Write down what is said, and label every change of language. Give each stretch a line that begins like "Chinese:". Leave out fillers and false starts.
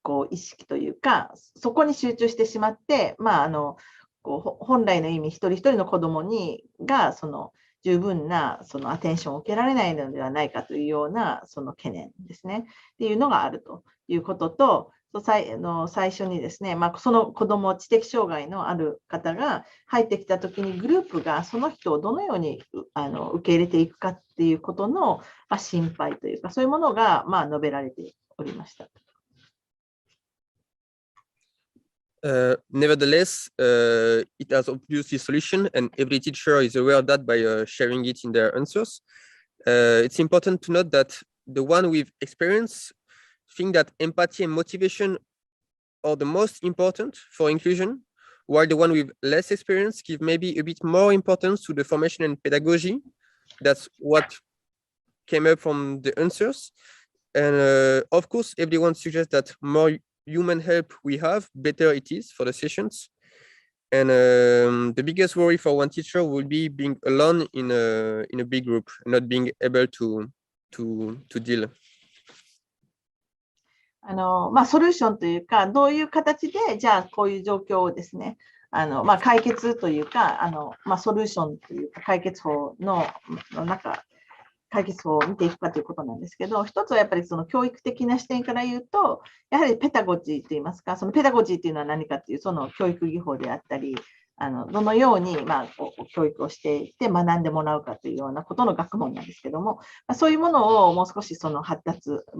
Japanese: 意識というか、そこに集中してしまって、本来の意味、一人一人の子どもが十分なアテンションを受けられないのではないかというような懸念ですね、っていうのがあるということと、最初にですね、その子ども、知的障害のある方が入ってきたときに、グループがその人をどのように受け入れていくかっていうことの心配というか、そういうものが述べられておりました。
English: Nevertheless, it has obviously solution, and every teacher is aware of that by sharing it in their answers. It's important to note that the one with experience think that empathy and motivation are the most important for inclusion, while the one with less experience give maybe a bit more importance to the formation and pedagogy. That's what came up from the answers. And of course, everyone suggests that more human help we have, better it is for the sessions. And the biggest worry for one teacher will be being alone in a big group, not being able to deal.
Japanese: ソリューションというか、どういう形で、じゃあこういう状況をですね、解決というか、ソリューションというか、解決法の解決法を見ていくかということなんですけど、一つはやっぱりその教育的な視点から言うと、やはりペタゴジーといいますか、そのペタゴジーというのは何かという、その教育技法であったり、どのように、教育をしていって学んでもらうかというようなことの学問なんですけども、そういうものをもう少しその発達、